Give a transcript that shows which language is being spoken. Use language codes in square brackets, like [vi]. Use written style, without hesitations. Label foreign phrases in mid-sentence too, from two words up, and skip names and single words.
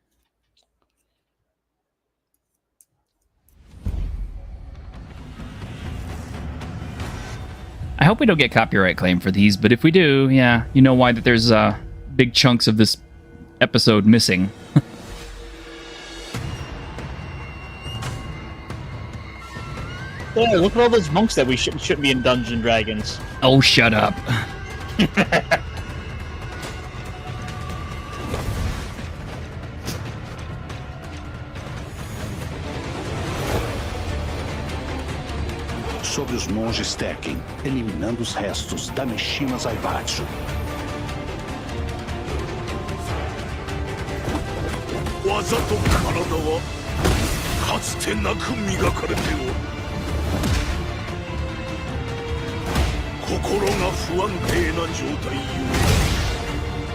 [en] I hope we don't get copyright claim for these, but if we do, yeah, you know why that there's big chunks of this episode missing. Yeah, look at all those monks that we shouldn't be in Dungeons and Dragons. Oh, shut up. [pt] Sobre os monges Tekken, eliminando os restos da Mishima Zaibatsu. [ja] 技と体はかつてなく磨かれておる。心が不安定な状態ゆえ。